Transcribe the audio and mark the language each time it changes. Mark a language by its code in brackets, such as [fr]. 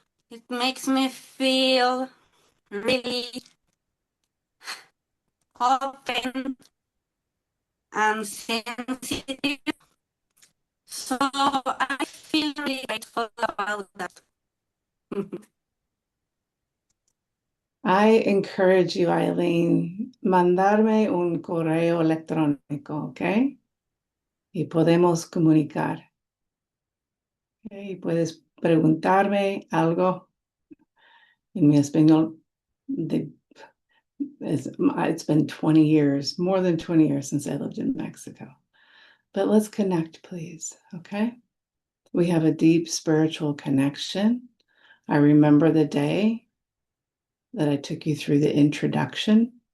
[en] It makes me feel really open and sensitive. So I feel really grateful about that. I encourage you, [es] Eileen, mandarme un correo electrónico, ¿ok? Y podemos comunicar. ¿Okay? Y puedes preguntarme algo en mi español. [en] It's been 20 years, more than 20 years since I lived in Mexico. But let's connect, please, okay? We have a deep spiritual connection. I remember the day that I took you through the introduction.